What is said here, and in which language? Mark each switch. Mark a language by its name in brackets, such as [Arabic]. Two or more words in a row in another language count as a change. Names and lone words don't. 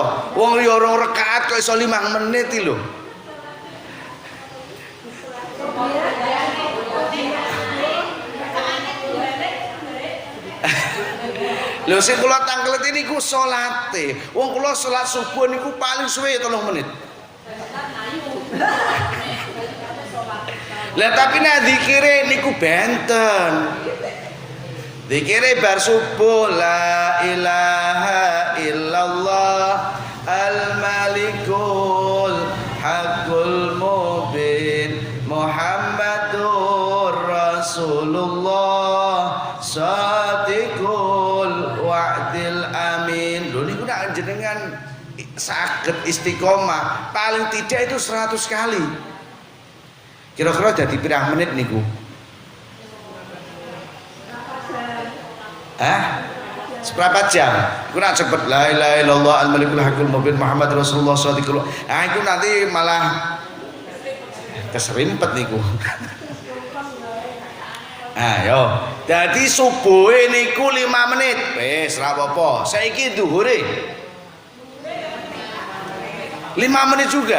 [Javanese] Wong liya 2 rakaat kok iso 5 menit iki lho. Lho sing kula tanglet niku salate. Wong kula salat subuh niku paling suwe 3 menit. Lah tapi nek zikire niku benten. Zikire bar subuh [Arabic] لا إله إلا الله الملك الحق المبين محمد رسول الله صادق الوعد الأمين. [Javanese] Lho niku nek jenengan saged istiqomah [Indonesian] paling tidak itu [Javanese] 100 kali. Kira-kira jadi pirang menit niku? [Indonesian] Seberapa jam? [Javanese] Iku nak cepet [Arabic] لا إله إلا الله الملك الحق المبين محمد رسول الله صلى الله عليه وسلم. [Javanese] Iku nanti malah keserimpet niku. Ayo, jadi subuhe niku 5 menit. Wis ra apa-apa. Saiki zuhure 5 menit juga.